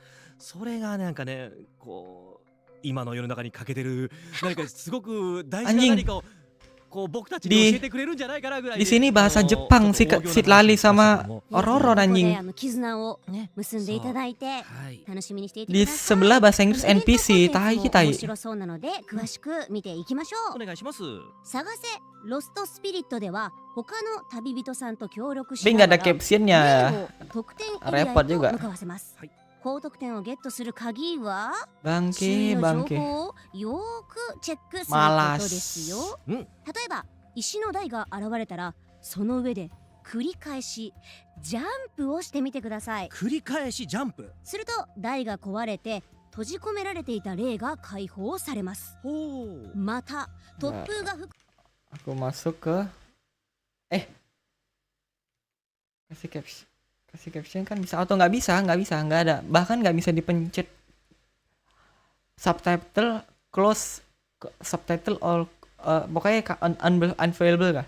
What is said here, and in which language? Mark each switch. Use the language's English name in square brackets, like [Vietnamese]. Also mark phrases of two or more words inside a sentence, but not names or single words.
[Japanese] それがなんかね、こう今の世の中に欠けてる何かすごく大事な [Indonesian] Anjing. [Japanese] 何かをこう僕たちに教えてくれるんじゃないかなぐらい [Indonesian] Di sini bahasa Jepang si Lali sama Ororo [Japanese] ここで [Indonesian] anjing. [Japanese] 絆をね結んでいただいてはい。楽しみにしていてく [Indonesian] Di [Japanese] ださい。 [Indonesian] sebelah bahasa Inggris [Japanese] イベント NPC コンテンツも [Indonesian] tai [Japanese] 面白そうなので詳しく見ていきましょう。お願いします。探せロストスピリットでは他の旅人さんと協力し [Indonesian] Tapi [Japanese] な [Indonesian] nggak [Japanese] が [Indonesian] ada [Japanese] ら [Indonesian] captionnya. [Japanese] 例を得点エリアへ [Indonesian] Repot [Japanese] と [Indonesian] juga. [Japanese] 向かわせますはい。高得点をゲットする鍵は周 [Indonesian] Bangke [Japanese] 囲の情 [Indonesian] bangke. [Japanese] 報をよーくチェックすることですよ。うん。例えば石の台が現れたらその上で繰り返しジャンプをしてみてください。繰り返しジャンプ。すると台が壊れて閉じ込められていた霊が解放されます。ほう。また突風が吹く [Indonesian] Aku masuk ke kasih caption. Kasih caption kan bisa auto, nggak bisa, nggak ada. Bahkan nggak bisa dipencet [English] subtitle close subtitle all [Indonesian] pokoknya unavailable kah?